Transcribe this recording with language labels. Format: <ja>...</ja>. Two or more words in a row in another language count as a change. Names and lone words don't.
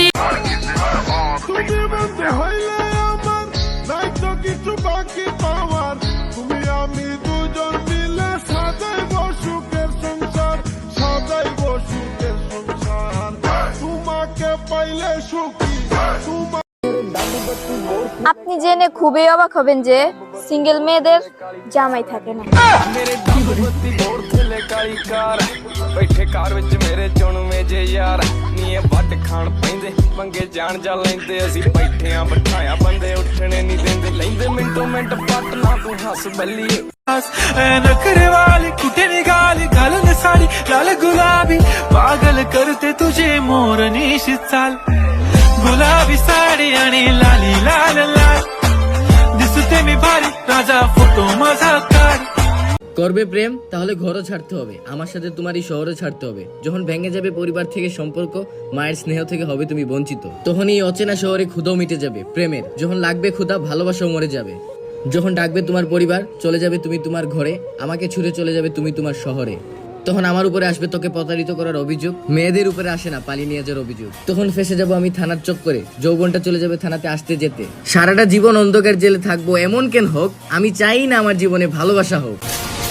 <bn>তুমি বলতে হইলে আমার নাই তো কিছু বাকি পাওয়ার তুমি আমি দুজন মিলে সাজাইব সুখের সংসার সাজাইব সুখের সংসার তোমাকে পাইলে সুখী তোমার আপনি জেনে খুবই অবাক হবেন যে সিঙ্গেল মেয়েদের জামাই থাকে না।</bn> <pa>ਮੇਰੇ ਦੰਦ ਬੱਤੀ ਬੋਰ ਥੱਲੇ ਕਾਲੀ ਕਾਰ ਬੈਠੇ ਕਾਰ ਵਿੱਚ ਮੇਰੇ ਚੁਣਵੇਂ ਜੇ ਯਾਰ ਨੀਏ ਵੱਟ ਖਾਣ ਪੈਂਦੇ ਪੰਗੇ ਜਾਣ ਜਾ ਲੈਂਦੇ ਅਸੀਂ ਬੈਠਿਆਂ ਬਿਠਾਇਆ ਬੰਦੇ ਉੱਠਣੇ ਨਹੀਂ ਦਿੰਦੇ ਲੈਂਦੇ ਮਿੰਟੋ ਮਿੰਟ ਪੱਟ ਨਾ ਤੂੰ ਹੱਸ ਬੱਲੀਏ</pa> <mr>नखरे वाली कुठे निघाली घालून साडी लाल गुलाबी पागल करते तुझे मोर निशित चाल गुलाबी साडी आणि लाली लाल लाल दिसते मी भारी राजा फोटो माझा काढ</mr> <bn>করবে প্রেম তাহলে ঘরও ছাড়তে হবে আমার সাথে তোমার এই শহরও ছাড়তে হবে যখন ভেঙে যাবে পরিবার থেকে সম্পর্ক মায়ের স্নেহ থেকে হবে তুমি বঞ্চিত তখন এই অচেনা শহরে ক্ষুধাও মিটে যাবে প্রেমের যখন লাগবে ক্ষুধা ভালোবাসাও মরে যাবে যখন ডাকবে তোমার পরিবার চলে যাবে তুমি তোমার ঘরে আমাকে ছুড়ে চলে যাবে তুমি তোমার শহরে তখন আমার উপরে আসবে তোকে প্রতারিত করার অভিযোগ মেয়েদের উপরে আসে না পালিয়ে নিয়ে যাওয়ার অভিযোগ তখন ফেসে যাব আমি থানার চক্করে যৌবনটা চলে যাবে থানাতে আসতে যেতে সারাটা জীবন অন্ধকার জেলে থাকবো এমন কেন হোক আমি চাই না আমার জীবনে ভালোবাসা হোক</bn>